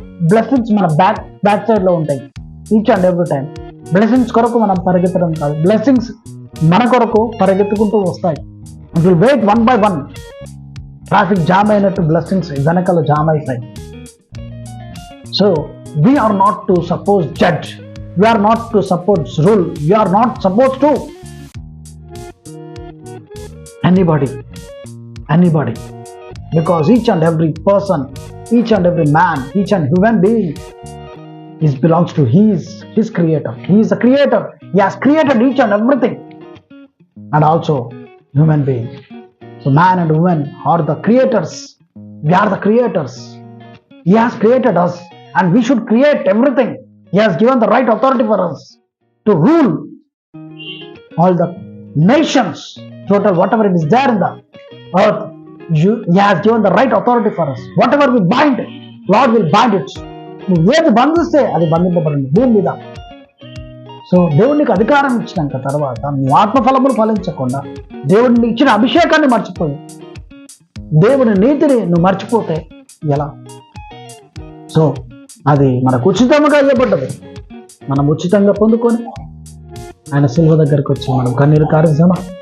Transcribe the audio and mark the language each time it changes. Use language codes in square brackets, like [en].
[te] Blessings మన back side లో ఉంటాయి. [en] each and every time [te] blessings కొరకు మనం పరిగెత్తడం కాదు, బ్లెస్సింగ్స్ మన కొరకు పరిగెత్తుకుంటూ వస్తాయి. [en] It will wait one by one. [te] Traffic jam అయినట్టు బ్లెస్సింగ్స్ వెనకాల జామ్ అవుతాయి. [en] So we are not to suppose judge, we are not to suppose rule, we are not supposed to anybody, because each and every person, each and every man, each and human being belongs to his creator. He is the creator. He has created each and everything, and also human being. So man and woman are the creators. We are the creators. He has created us, and we should create everything. He has given the right authority for us to rule all the nations, total whatever it is there in the earth. He has given the right authority for us. Whatever we bind, Lord will bind it. [te] నువ్వు ఏది బంధిస్తే అది బంధింపబడింది భూమి మీద. So దేవునికి అధికారం ఇచ్చినాక తర్వాత నువ్వు ఆత్మఫలములు ఫలించకుండా దేవుడిని ఇచ్చిన అభిషేకాన్ని మర్చిపోయి దేవుని నీతిని నువ్వు మర్చిపోతే ఎలా? సో అది మనకు ఉచితంగా ఇవ్వబడ్డది. మనం ఉచితంగా పొందుకొని ఆయన సిలువ దగ్గరికి వచ్చి మనం కన్నీరు కారుస్తామా?